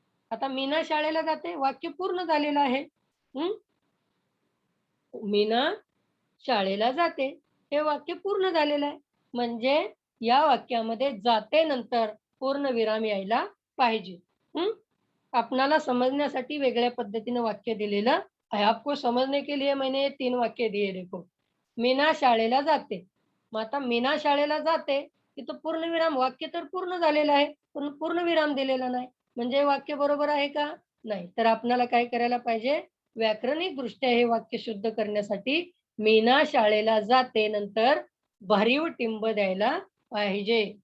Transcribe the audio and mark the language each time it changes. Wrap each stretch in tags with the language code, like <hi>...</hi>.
<mr>आता मीना शाळेला जाते वाक्य पूर्ण झालेलं आहे. हं? मीना शाळेला जाते. हे वाक्य पूर्ण झालेलं आहे. म्हणजे या वाक्यामध्ये जाते नंतर पूर्णविराम यायला पाहिजे. हं? आपणाला समझण्यासाठी वेगळ्या पद्धतीने वाक्य दिलेलं आहे.</mr> <hi>आपको समझने के लिए मैंने ये 3 वाक्य दिए देखो.</hi> <mr>मीना शाळेला जाते. मग आता मीना शाळेला जाते, तिथं पूर्णविराम वाक्य तर पूर्ण झालेलं आहे, पण पूर्णविराम दिलेला नाही. म्हणजे वाक्य बरोबर आहे का? नाही. तर आपल्याला काय करायला पाहिजे? व्याकरणिकदृष्ट्या हे वाक्य शुद्ध करण्यासाठी मीना शाळेला जाते नंतर भरीव टिंब द्यायला पाहिजे.</mr>